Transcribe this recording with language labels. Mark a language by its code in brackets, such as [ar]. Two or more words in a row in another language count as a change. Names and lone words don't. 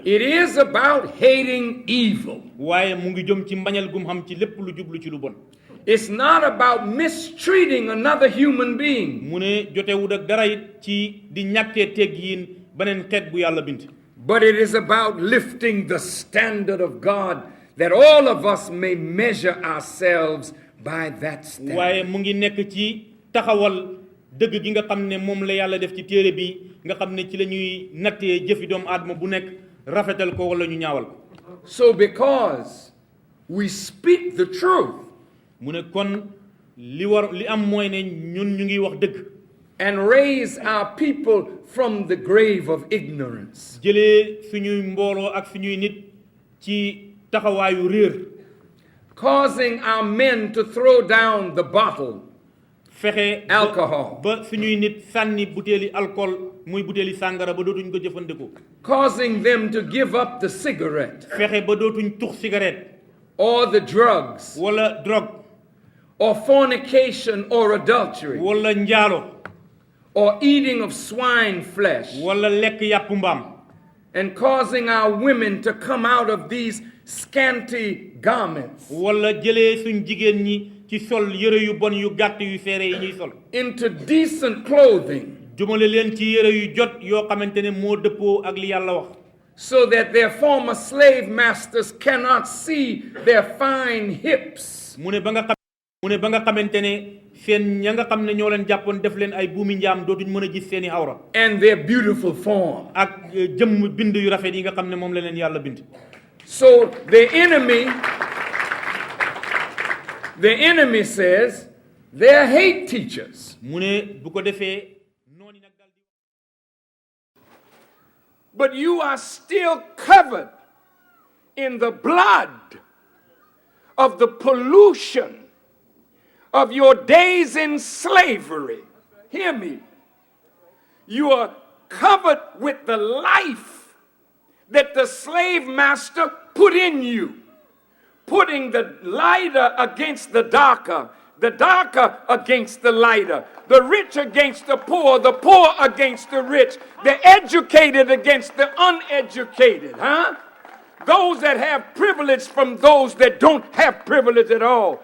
[en] It is about hating evil. [wo] waaye mu ngi jëm ci mbañal gum xam ci lépp lu jublu ci lu bon [en] It's not about mistreating another human being. [wo] mu ne jotewut ak dara it ci di ñàkkee teggiin beneen xeet bu yàlla bind [en] But it is about lifting the standard of God that all of us may measure ourselves by that standard. [wo] waaye mu ngi nekk ci taxawal dëgg gi nga xam ne moom la yàlla def ci téere bi nga xam ne ci la ñuy nattee jëfi doomu aadama bu nekk rafetal ko wala ñu ñaawal ko [en] So because we speak the truth [wo] mu ne kon li am mooy ne ñun ñu ngi wax dëgg [en] and raise our people from the grave of ignorance, [wo] jëlee suñuy mbooloo ak suñuy nit ci taxawaayu réer [en] causing our men to throw down the bottle, [wo] fexe [en] alcohol, [wo] ba suñuy nit sànni butéeli alcool muy butéeli sàngara ba dootuñ ko jëfandikoo [en] causing them to give up the cigarette [wo] fexe ba dootuñ tux cigarette [en] or the drugs [wo] wala drogue [en] or fornication or adultery [wo] wala njaalo [en] or eating of swine flesh, [wo] wala lekk yàpp mbaam [en] and causing our women to come out of these scanty garments [wo] wala jëlee suñ jigéen ñi ci sol yëre yu bon yu gàtt yu seere yi ñuy sol [en] into decent clothing, [wo] jumale leen ci yëre yu jot yoo xamante ne moo dëppoo ak li yàlla wax [en] so that their former slave masters cannot see their fine hips [wo] mu ne ba nga xamante ne seen ña nga xam ne ñoo leen jàppoon def leen ay buumi njaam dootuñ mën a gis seeni awra [en] and their beautiful form. [wo] ak jëmm bind yu rafet yi nga xam ne moom la leen yàlla bind [en] So the enemy says they're hate teachers. [wo] mu ne bu ko defee noonu nag dal di [en] But you are still covered in the blood of the pollution of your days in slavery. Hear me. You are covered with the life that the slave master put in you, putting the lighter against the darker against the lighter, the rich against the poor against the rich, the educated against the uneducated, Those that have privilege from those that don't have privilege at all.